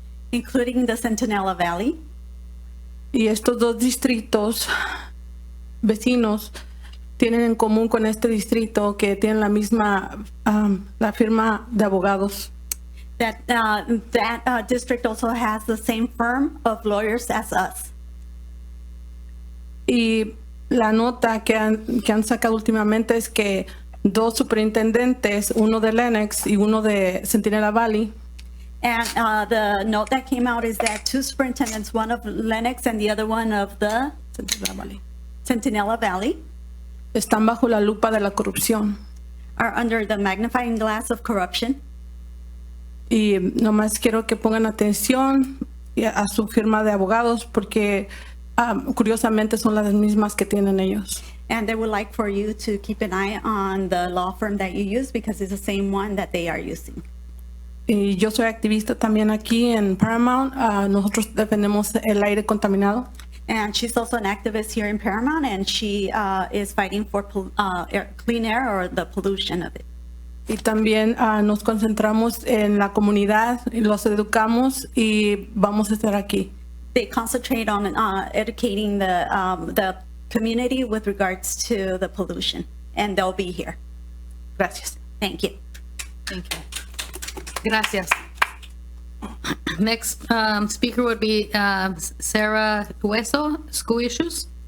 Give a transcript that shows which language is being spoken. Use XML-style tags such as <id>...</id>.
<en>Including the Centinela Valley.</en> <es>Y estos dos distritos vecinos tienen en común con este distrito que tienen la misma la firma de abogados.</es> <en>That district also has the same firm of lawyers as us.</en> <es>Y la nota que han sacado últimamente es que dos superintendentes, uno de Lenox y uno de Centinela Valley,</es> <en>And the note that came out is that two superintendents, one of Lenox and the other one of the Centinela Valley,</en> <es>están bajo la lupa de la corrupción.</es> <en>Are under the magnifying glass of corruption.</en> <es>Y nomás quiero que pongan atención a su firma de abogados porque curiosamente son las mismas que tienen ellos.</es> <en>And they would like for you to keep an eye on the law firm that you use because it's the same one that they are using.</en> <es>Y yo soy activista también aquí en Paramount. Nosotros defendemos el aire contaminado.</es> <en>And she's also an activist here in Paramount, and she is fighting for clean air or the pollution of it.</en> <es>Y también nos concentramos en la comunidad, y los educamos y vamos a estar aquí.</es> <en>They concentrate on educating the community with regards to the pollution, and they'll be here.</en> <es>Gracias.</es> <en>Thank you. Thank you.</en> <es>Gracias.</es> <en>Next speaker would be Sarah Hueso, School Issues.</en>